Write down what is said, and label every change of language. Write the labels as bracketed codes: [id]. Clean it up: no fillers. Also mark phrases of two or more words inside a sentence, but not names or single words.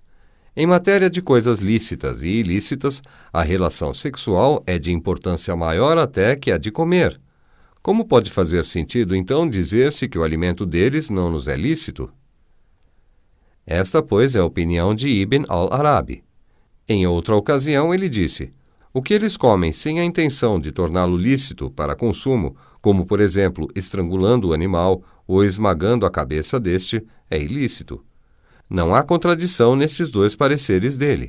[pt] Em matéria de coisas lícitas e ilícitas, a relação sexual é de importância maior até que a de comer. Como pode fazer sentido, então, dizer-se que o alimento deles não nos é lícito? Esta, pois, é a opinião de Ibn al-Arabi. Em outra ocasião, ele disse: o que eles comem sem a intenção de torná-lo lícito para consumo, como, por exemplo, estrangulando o animal ou esmagando a cabeça deste, é ilícito. Não há contradição nesses dois pareceres dele.